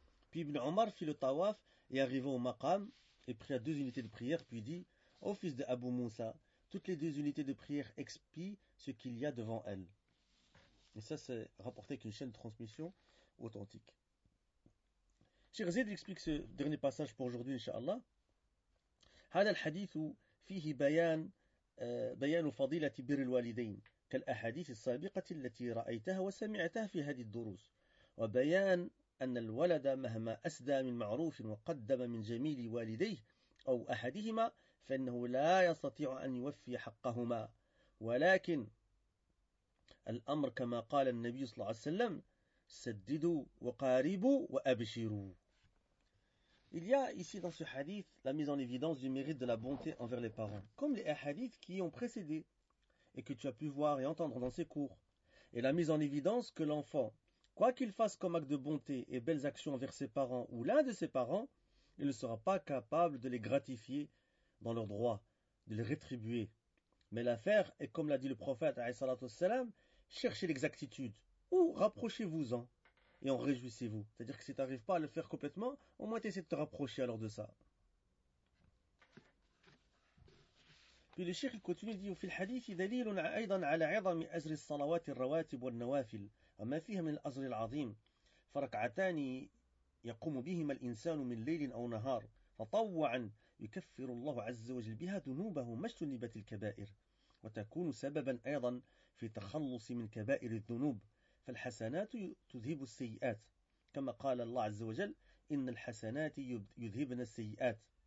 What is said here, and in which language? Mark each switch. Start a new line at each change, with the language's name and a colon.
French: Puis Ibn Omar fit le tawaf et arriva au maqam et pria deux unités de prière, puis dit, ô fils de Abu Moussa, toutes les deux unités de prière expient ce qu'il y a devant elles. Et ça, c'est rapporté avec une chaîne de transmission authentique. Cheikh Zayd explique ce dernier passage pour aujourd'hui, Inch'Allah.
Arabic: هذا الحديث فيه بيان فضيلة بر الوالدين كالأحاديث السابقة التي رأيتها وسمعتها في هذه الدروس وبيان أن الولد مهما أسدى من معروف وقدم من جميل والديه أو أحدهما فإنه لا يستطيع أن يوفي حقهما ولكن الأمر كما قال النبي صلى الله عليه وسلم سددوا وقاربوا وأبشروا.
French: Il y a ici dans ce hadith la mise en évidence du mérite de la bonté envers les parents, comme les hadiths qui y ont précédé et que tu as pu voir et entendre dans ces cours. Et la mise en évidence que l'enfant, quoi qu'il fasse comme acte de bonté et belles actions envers ses parents ou l'un de ses parents, il ne sera pas capable de les gratifier dans leurs droits, de les rétribuer. Mais l'affaire est, comme l'a dit le prophète, cherchez l'exactitude ou rapprochez-vous-en et en réjouissez-vous. C'est-à-dire que si tu n'arrives pas à le faire complètement, au moins tu essaies de te rapprocher alors de ça. Puis le cheikh continue de dire
Arabic: « Fil hadith dalilun aydan ala idami azri salawat al-rawatib wal-nawafil wa ma fiha min al-azri al-azim farak'atani yaqumu bihima al-insanu min laylin au nahar fatawwa'an يكفر الله عز وجل بها ذنوبه ما اجتنبت الكبائر وتكون سببا أيضا في تخلص من كبائر الذنوب فالحسنات تذهب السيئات كما قال الله عز وجل إن الحسنات يذهبن السيئات